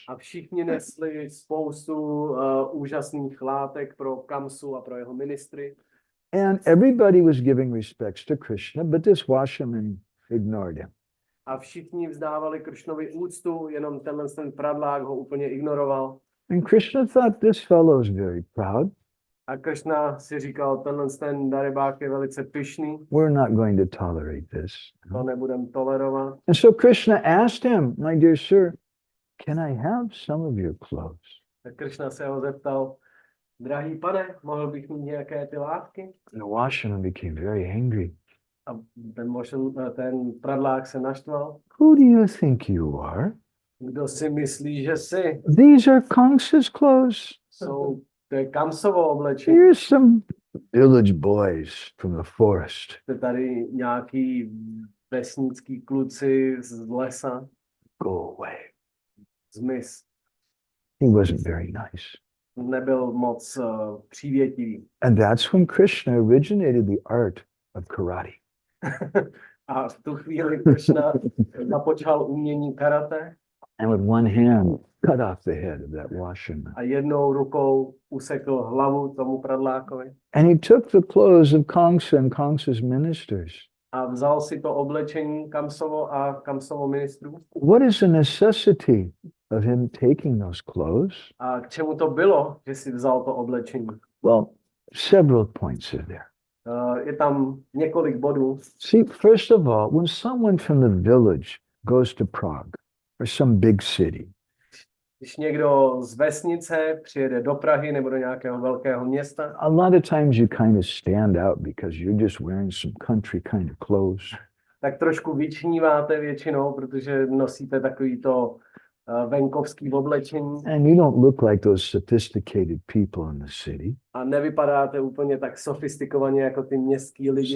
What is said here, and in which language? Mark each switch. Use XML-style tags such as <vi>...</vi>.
<cs>A všichni nesli spoustu úžasných látek pro Kamsu a pro jeho ministry.</cs> <en>And everybody was giving respects to Krishna, but this washerman ignored him.</en> <cs>A všichni vzdávali Krishnovi úctu, jenom ten pradlák ho úplně ignoroval.</cs> <en>And Krishna thought this fellow is very proud.</en> <cs>A Krishna si říkal, ten darebák je velice pyšný.</cs> <en>We're not going to tolerate this.</en> <cs>To nebudem tolerovat.</cs> <en>And so Krishna asked him, my dear sir, can I have some of your clothes?</en> <cs>Tak Krishna se ho zeptal, drahý pane, mohl bych mít nějaké ty látky?</cs> <en>And the washerman became very angry.</en> <cs>A ten pradlák se naštval.</cs> <en>Who do you think you are?</en> <cs>Kdo si myslí, že jsi?</cs> <en>These are Kamsa's clothes.</en> <cs>To je Kamsovo oblečení.</cs> <en>Here's some village boys from the forest.</en> <cs>To je tady nějaký vesnický kluci z lesa.</cs> <en>Go away.</en> <cs>Zmiz.</cs> <en>He wasn't very nice.</en> <cs>Nebyl moc přívětivý.</cs> <en>And that's when Krishna originated the art of karate.</en> <cs>A v tu chvíli Krishna započal umění karate.</cs> <en>And with one hand, cut off the head of that washerman.</en> <cs>A jednou rukou usekl hlavu tomu pradlákovi.</cs> <en>And he took the clothes of Kamsa and Kamsa's ministers.</en> <cs>A vzal si to oblečení Kamsovo a Kamsovo ministrů.</cs> <en>What is the necessity of him taking those clothes?</en> <cs>A k čemu to bylo, že si vzal to oblečení?</cs> <en>Well, several points are there.</en> <cs>Je tam několik bodů.</cs> <en>See, first of all, when someone from the village goes to Prague or some big city,</en> <cs>Když někdo z vesnice přijede do Prahy nebo do nějakého velkého města,</cs> <en>a lot of times you kind of stand out because you're just wearing some country kind of clothes.</en> <cs>tak trošku vyčníváte většinou, protože nosíte takovýto venkovský oblečení</cs> <en>And you don't look like those sophisticated people in the city.</en> <cs>a nevypadáte úplně tak sofistikovaně jako ty městský lidi.</cs>